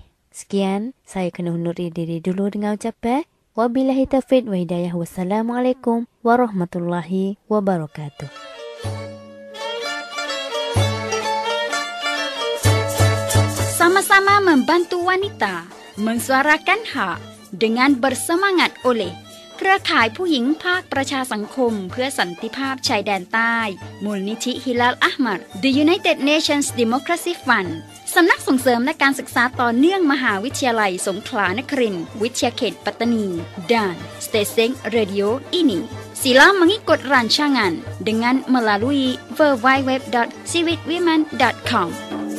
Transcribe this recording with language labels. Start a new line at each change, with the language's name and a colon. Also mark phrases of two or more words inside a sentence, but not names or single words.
Arabic: Sekian, saya kena undur diri dulu dengan ucapan وبالله التوفيق والهداية. والسلام عليكم ورحمة الله وبركاته.
Malay: bersama membantu wanita mensuarakan hak dengan bersemangat oleh เครือข่ายผู้หญิงภาคประชาสังคมเพื่อสันติภาพชายแดนใต้มูลนิธิฮิลาลอะห์มัด The United Nations Democracy Fund สำนักส่งเสริมและการศึกษาต่อเนื่องมหาวิทยาลัยสงขลานครินทร์วิทยาเขตปัตตานี dan Stesen Radio ini sila mengikut rancangan dengan melalui www.ciwitwomen.com